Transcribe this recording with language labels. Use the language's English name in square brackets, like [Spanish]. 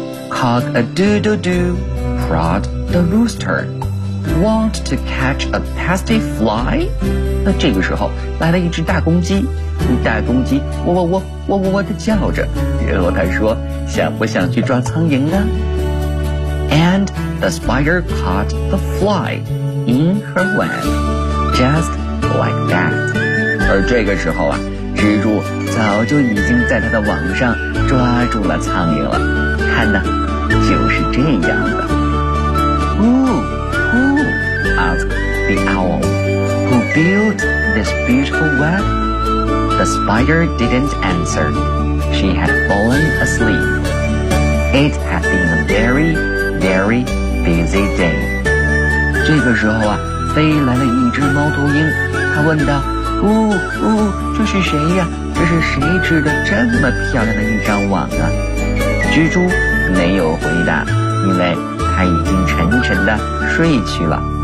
[English] Cock a doodle doo, crowed the rooster. Want to catch a pasty fly? [Chinese] 那这个时候来了一只大公鸡，大公鸡喔喔喔喔喔喔地叫着，然后它说：想不想去抓苍蝇呢？ [English] And the spider caught the fly in her web, just like that. [Chinese] 而这个时候啊，蜘蛛早就已经在它的网上抓住了苍蝇了。看呢，就是这样的。 [English] Who, who? asked the owl. Who built this beautiful web? The spider didn't answer. She had fallen asleep. It had been a very, very busy day. [Chinese] 这个时候啊，飞来了一只猫头鹰，它问道：呜呜，这是谁呀？这是谁织的这么漂亮的一张网啊？蜘蛛没有回答，因为它已经沉沉地睡去了。